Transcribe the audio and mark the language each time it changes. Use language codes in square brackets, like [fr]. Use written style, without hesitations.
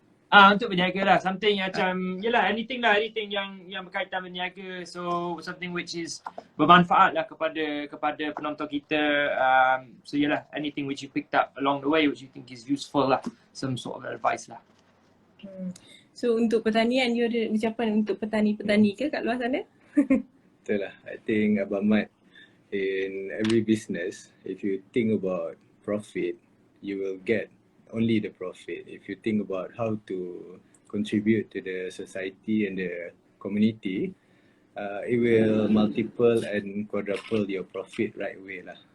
[ms] Untuk berniaga lah, something macam anything yang berkaitan berniaga, so [en] something which is [ms] bermanfaat lah kepada penonton kita. [en] So anything which you picked up along the way which you think is useful lah, some sort of advice lah. [ms] So untuk pertanian, you ada ucapan untuk petani-petani ke kat luar sana? Betul lah, [en] I think Abang Mat, in every business, if you think about profit, you will get only the profit. If you think about how to contribute to the society and the community, it will multiple and quadruple your profit right away lah.